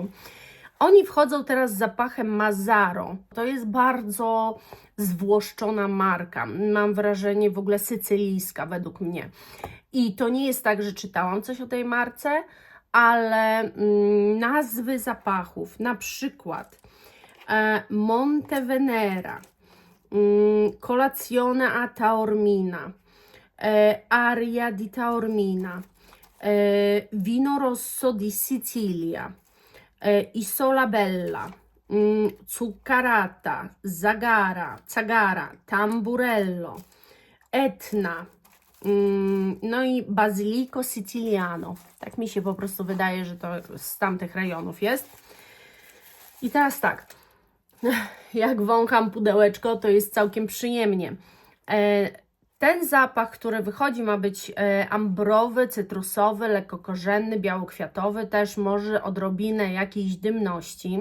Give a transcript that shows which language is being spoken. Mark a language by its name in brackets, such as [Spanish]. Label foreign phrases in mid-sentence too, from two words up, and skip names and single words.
[Polish] Oni wchodzą teraz z zapachem Mazzaro. To jest bardzo zwłoszczona marka. Mam wrażenie w ogóle sycylijska według mnie. I to nie jest tak, że czytałam coś o tej marce, ale nazwy zapachów, na przykład Monte Venera, Colazione a Taormina, Aria di Taormina, Vino Rosso di Sicilia, Isola Bella, Zuccarata, Zagara, Tamburello, Etna, no i Basilico Siciliano. Tak mi się po prostu wydaje, że to z tamtych rejonów jest. I teraz tak, jak wącham pudełeczko, to jest całkiem przyjemnie. Ten zapach, który wychodzi, ma być ambrowy, cytrusowy, lekko korzenny, białokwiatowy, też może odrobinę jakiejś dymności.